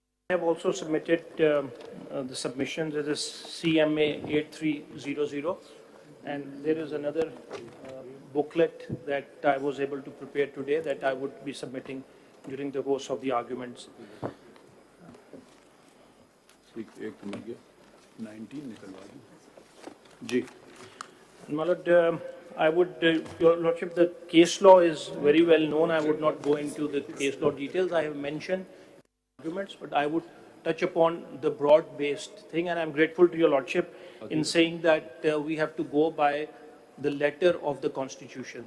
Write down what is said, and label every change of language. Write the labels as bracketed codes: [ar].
[en] I have also submitted the submissions. It is CMA 8300, and there is another booklet that I was able to prepare today that I would be submitting during the course of the arguments. [hi] एक तो मिल गया, 19 निकलवा दो जी। [en] My Lord, I would, Your Lordship, the case law is very well known. I would not go into the case law details. I have mentioned arguments, but I would touch upon the broad-based thing, and I'm grateful to Your Lordship in saying that we have to go by the letter of the Constitution.